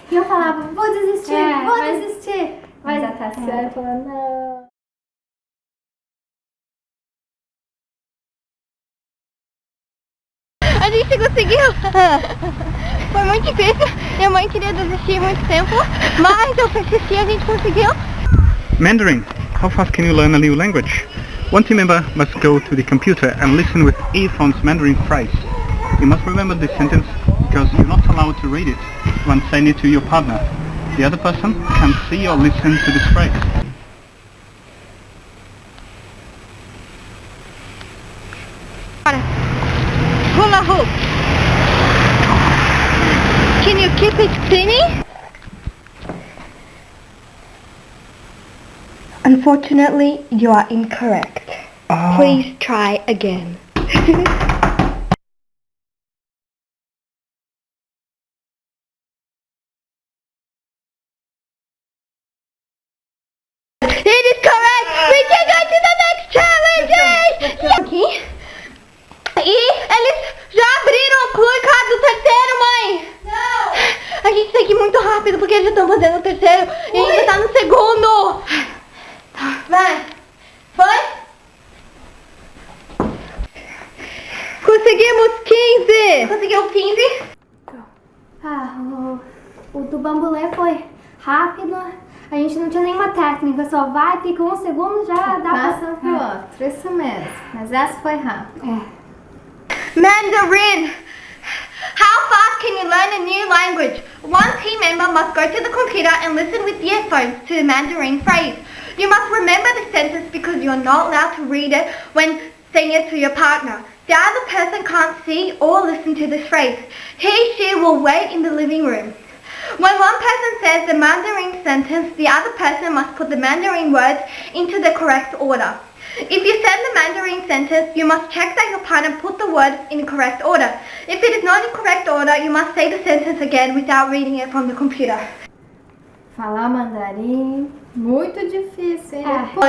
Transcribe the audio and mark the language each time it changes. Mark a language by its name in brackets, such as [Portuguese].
[Portuguese] E eu falava, vou desistir. Mas a Tassiana falou, não. A gente conseguiu! Foi muito difícil, minha mãe queria desistir muito tempo, mas eu persisti e a gente conseguiu. [English] Mandarin. How fast can you learn a new language? One team member must go to the computer and listen with earphones Mandarin phrase. You must remember this sentence because you're not allowed to read it when saying it to your partner. The other person can't see or listen to this phrase. Hula hoop. Can you keep it spinning? Unfortunately, you are incorrect. Please try again. It is correct! We can go to the next challenge! [Portuguese] Aqui. E eles já abriram a placa do terceiro, mãe! Não! A gente tem que ir muito rápido porque eles estão fazendo o terceiro e ainda tá no segundo! Tá, vai! Foi? Conseguimos 15! Conseguiu 15? O do bambolê foi rápido. A gente não tinha nenhuma técnica, só vai, fica um segundo, já dá Passa pro outro, isso mesmo. Mas essa foi rápida. [English] Mandarin. How fast can you learn a new language? One team member must go to the computer and listen with earphones to the Mandarin phrase. You must remember the sentence because you are not allowed to read it when saying it to your partner. The other person can't see or listen to this phrase. She will wait in the living room. When one person says the Mandarin sentence, the other person must put the Mandarin words into the correct order. If you said the Mandarin sentence, you must check that your partner put the words in the correct order. If it is not in correct order, you must say the sentence again without reading it from the computer. [Portuguese] Falar mandarim, muito difícil, hein?